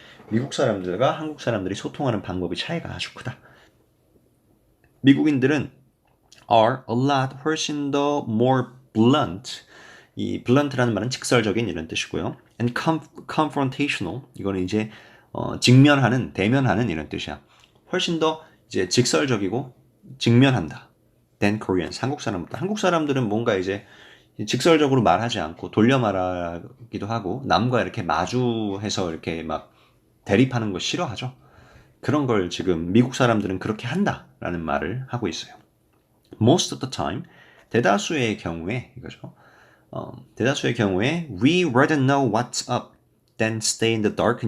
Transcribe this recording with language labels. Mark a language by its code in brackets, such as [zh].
[ko] 미국 사람들과 한국 사람들이 소통하는 방법이 차이가 아주 크다. 미국인들은 [en] are a lot [ko] 훨씬 더 [en] more blunt. [ko] 이 blunt라는 말은 직설적인 이런 뜻이고요. [en] and confrontational. [ko] 이거는 이제 직면하는, 대면하는 이런 뜻이야. 훨씬 더 이제 직설적이고 직면한다. [en] than Koreans. [ko] 한국 사람들은 뭔가 이제 직설적으로 말하지 않고 돌려 말하기도 하고 남과 이렇게 마주해서 이렇게 막 대립하는 거 싫어하죠. 그런 걸 지금 미국 사람들은 그렇게 한다라는 말을 하고 있어요. [en] Most of the time, [ko] 대다수의 경우에 이거죠. 대다수의 경우에 [en] we rather know what's up than stay in the dark.